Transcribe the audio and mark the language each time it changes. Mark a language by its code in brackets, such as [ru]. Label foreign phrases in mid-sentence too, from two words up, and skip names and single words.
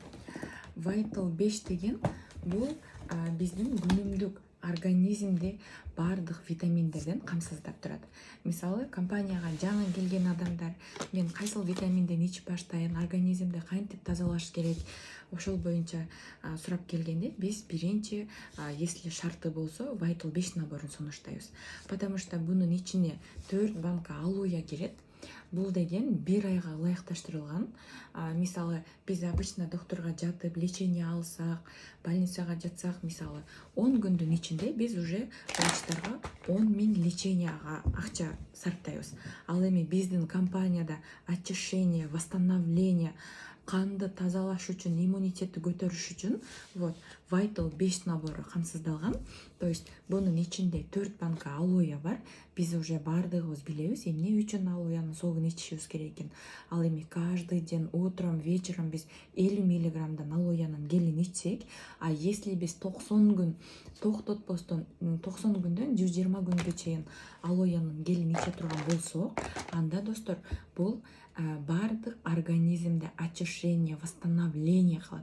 [ky] Vital 5 деген бул биздин күнүмдүк организмде бардык витаминдерден камсыздап турат. Мисалы, компанияга жаңы келген адамдар, мен кайсыл витаминден ичип баштайын, организмди кантип тазалаш керек, ошол боюнча сурап келгенде, биз биринчи, если шарты болсо, Vital 5 наборун сунуштайбыз. [ru] Потому что [ky] бунун ичине 4 банка алоэ кирет. Бул деген 1 айга ылайыкташтырылган. Мисалы, биз обычно доктурга жатып, лечение алсак, больницага жатсак, мисалы, 10 күндүн ичинде биз уже врачтарга 10 000 леченияга акча сарптайбыз. Ал эми биздин компанияда [ru] очищение, восстановление, [ky] канды тазалаш үчүн, иммунитетти көтөрүш үчүн Vital 5 набору камсыздалган. [ru] То есть [ky] бунун ичинде 4 банка алоэ бар. Биз уже бардыгыбыз билебиз эмне үчүн алоэнин согун ичишибиз керек экен. Ал эми [ru] каждый день утром, вечером [ky] биз 50 миллиграммдан алоэнин гелин ичсек, [ru] а если [ky] биз 90 күн токтотпостон 90 күндөн 120 күнгө чейин алоэнин гелин иче турган болсок, анда достор, бул бардык организмде [ru] очищение, восстановление [ky] кылат.